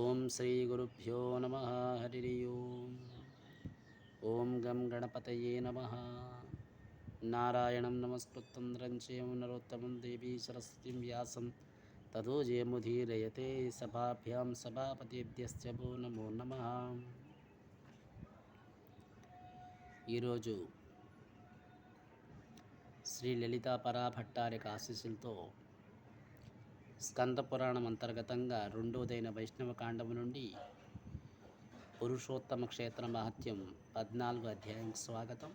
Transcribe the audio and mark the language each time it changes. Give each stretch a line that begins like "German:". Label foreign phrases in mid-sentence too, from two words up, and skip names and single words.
Sanskrit: श्रीगुरुभ्यो नमः। हरि ओं गं गणपतये नमः। नारायणं नमस्कृतं नरं चैव नरोत्तमं देवी सरस्वतीं व्यासं ततो जयमुदीरयते। सभाभ्यां सभापतिभ्यश्च वो नमो नमः।
Telugu: ఈరోజు శ్రీ లలితా పరాభట్టారిక ఆశీస్సులతో స్కంద పురాణం అంతర్గతంగా రెండోదైన వైష్ణవ కాండము నుండి పురుషోత్తమ క్షేత్ర మహత్యం 14 అధ్యాయం స్వాగతం.